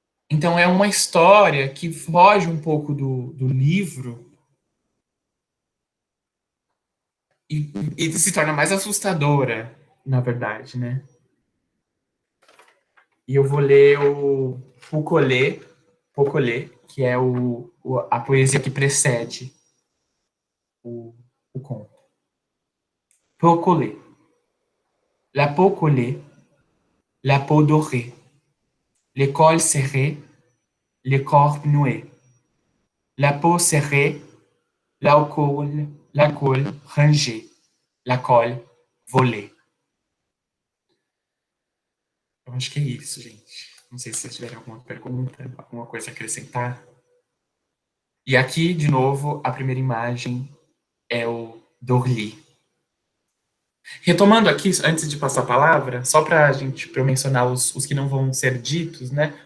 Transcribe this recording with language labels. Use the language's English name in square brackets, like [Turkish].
[Portuguese] Então é uma história que foge um pouco do livro e se torna mais assustadora, na verdade, né? E eu vou ler o Pocolé, que é a poesia que precede o conto. Pocolé. [French] La peau collée, la peau dorée, les cols serrés, les corps noués. La peau serrée, la colle rangée, la colle volée. [Portuguese] Eu acho que é isso, gente. Não sei se vocês tiverem alguma pergunta, alguma coisa a acrescentar. E aqui, de novo, a primeira imagem é o Dorli. Retomando aqui, antes de passar a palavra, só para eu mencionar os que não vão ser ditos, né?